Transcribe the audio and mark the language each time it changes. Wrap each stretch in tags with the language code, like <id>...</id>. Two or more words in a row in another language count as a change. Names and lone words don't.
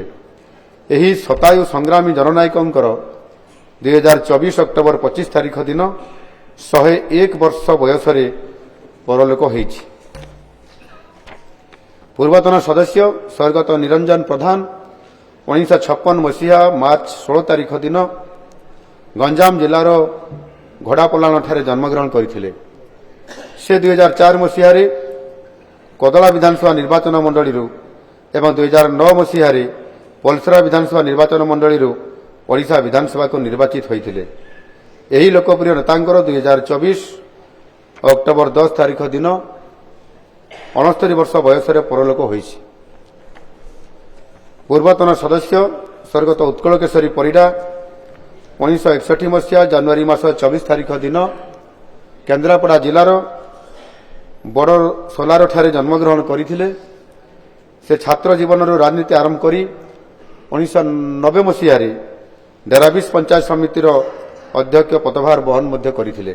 <or>ଏହି ଶତାୟୁ ସଂଗ୍ରାମୀ ଜନନାୟକଙ୍କର 2024 ଅକ୍ଟୋବର 25 ତାରିଖ ଦିନ 101 ବର୍ଷ ବୟସ ରେ ପରଲୋକ ହୋଇଛି। ପୂର୍ବତନ ସଦସ୍ୟ ସ୍ୱର୍ଗତ ନିରଞ୍ଜନ ପ୍ରଧାନ 1956 ମସିହା ମାର୍ଚ୍ଚ 16 ତାରିଖ ଦିନ ଗଞ୍ଜାମ ଜିଲ୍ଲାର ଘୋଡ଼ାପଲାଣ ଠାରେ ଜନ୍ମଗ୍ରହଣ କରିଥିଲେ। ସେ 2004 ମସିହା କଦଳା ବିଧାନସଭା ନିର୍ବାଚନ ମଣ୍ଡଳୀ ଏବଂ 2009 ମସିହା ପଲସରା ବିଧାନସଭା ନିର୍ବାଚନ ମଣ୍ଡଳୀ ଓଡ଼ିଶା ବିଧାନସଭା କୁ ନିର୍ବାଚିତ ହୋଇଥିଲେ। ଏହି ଲୋକପ୍ରିୟ ନେତାଙ୍କର 2024 ଅକ୍ଟୋବର 10 ତାରିଖ ଦିନ 69 ବର୍ଷ ବୟସ ପରଲୋକ ହୋଇଛି। ପୂର୍ବତନ ସଦସ୍ୟ ସ୍ୱର୍ଗତ ଉତ୍କଳ କେଶରୀ ପରିଡ଼ା 1961 ମସିହା ଜାନୁଆରୀ ମାସ 24 ତାରିଖ ଦିନ କେନ୍ଦ୍ରାପଡ଼ା ଜିଲ୍ଲାର ବଡ଼ ସୋଲାରଠାରେ ଜନ୍ମଗ୍ରହଣ କରିଥିଲେ। ସେ ଛାତ୍ର ଜୀବନରୁ ରାଜନୀତି ଆରମ୍ଭ କରି 1990 ମସିହାରେ ଡେରାବିଶ ପଞ୍ଚାୟତ ସମିତିର ଅଧ୍ୟକ୍ଷ ପଦଭାର ବହନ ମଧ୍ୟ କରିଥିଲେ।</or>